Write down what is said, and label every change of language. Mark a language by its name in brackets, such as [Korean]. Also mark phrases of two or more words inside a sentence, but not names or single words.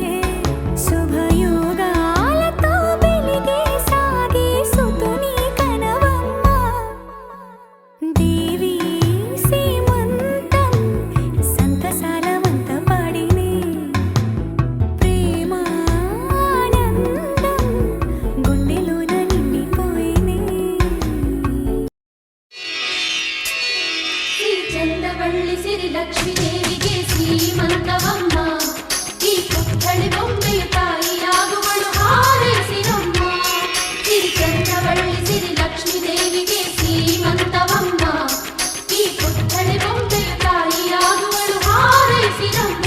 [Telugu] శుభయోగాలతో వెలిగే సాగే సుతుని కనవమ్మ దేవి సీమంతం సంతసాల వంత పాడినే ప్రేమానందం గుండెలోన నిండిపోయేనే [Kannada] శ్రీ చందవಳ್ಳಿ సిరి లక్ష్మీదేవిಗೆ ಶ್ರೀಮಂತವಮ್ಮ ಈ ಪುತ್ಥಳಿ ಬೊಂಬೆಯು ತಾಯಿಯಾಗುವಳು ಹಾರೈಸಿರಮ್ಮ ಶ್ರೀ ಚಂದವಳ್ಳಿ ಸಿರಿ ಲಕ್ಷ್ಮೀದೇವಿಗೆ ಶ್ರೀಮಂತವಮ್ಮ ಈ ಪುತ್ಥಳಿ ಬೊಂಬೆಯು ತಾಯಿಯಾಗುವಳು ಹಾರೈಸಿರಮ್ಮ